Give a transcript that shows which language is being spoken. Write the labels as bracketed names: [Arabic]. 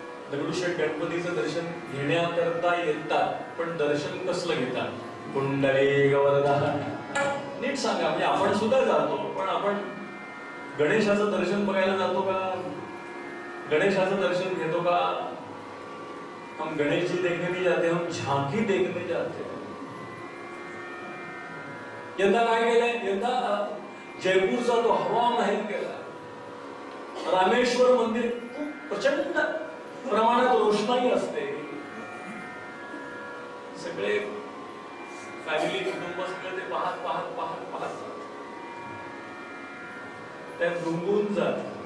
[Marathi] दगडूशेठ गणपतीचं दर्शन घेण्याकरता येतात, पण दर्शन कसलं घेतात. कुंडली गवरदा. नीट सांगा, म्हणजे आपण सुद्धा जातो, पण आपण गणेशाचं दर्शन बघायला जातो का, गणेशाचं दर्शन घेतो का. [Hindi] हम गणेश जी देखने नहीं जाते, हम झांकी देखने जाते हैं. [Marathi] यंदा काय केलंय? यंदा जयपूरचा तो हवा महल केला. रामेश्वर मंदिर खूप प्रचंड प्रमाणात रोषणाई असते. सगळे फॅमिली कुटुंब सगळे ते पाहत पाहत पाहत पाहत त्यात गुंगून जात.